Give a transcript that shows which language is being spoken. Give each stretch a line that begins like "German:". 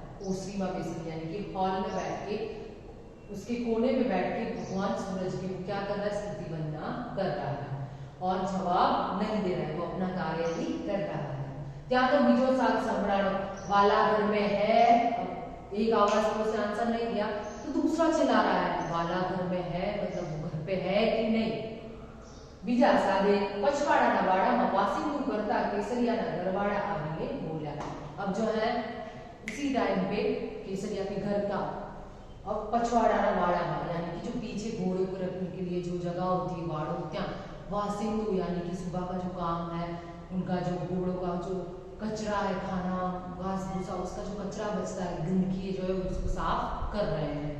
Hindi: ओसरी में बेसिकली यानी कि हॉल में बैठ के उसके कोने पे बैठ के भगवान सूरज की क्या कर रहा है, स्तुति वंदना कर रहा है और जवाब नहीं दे रहा है, वो अपना कार्य ही कर रहा है।
Gujarati: त्या तो बीजो साथ संभळाणो
Hindi: वाला घर में है, एक आवाज को उसने आंसर नहीं दिया तो दूसरा चिल्ला रहा है वाला घर में है, मतलब वो घर पे है कि नहीं।
Gujarati: બીજા સાદે પછવાડાના વાડામાં વાસિંદુ કરતા કેસરિયાના ઘરવાળા આવીને બોલ્યા।
Hindi: अब जो है इसी टाइम पे केसरिया के घर का अब पछवाड़ा वाड़ा में यानी कि जो पीछे घोड़ों को रखने के लिए जो जगह होती है वाड़ों त्या वासिंदु यानी कि सुबह का जो काम है उनका जो घोड़ों का जो कचरा है खाना घास भूसा उसका जो कचरा बचता है गंदगी जो है उसको साफ कर रहे हैं।